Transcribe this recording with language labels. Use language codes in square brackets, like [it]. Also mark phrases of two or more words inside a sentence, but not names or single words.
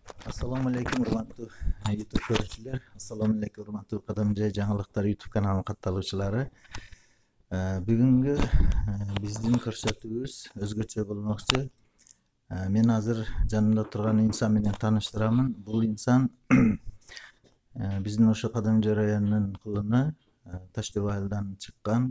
[ar] السلام عليكم [ky] урматтуу YouTube көрүүчүлөр. [ar] السلام عليكم [ky] урматтуу Кадамжа жаңылыктар YouTube каналынын катталуучулары. Бүгүнкү биздин көрсөтүүбүз өзгөчө болмокчу. Мен азыр жанымда турган инсан менен тааныштырамын. Бул инсан биздин ошо Кадамжа районунун кулуну Таш-Төбө айылдан чыккан.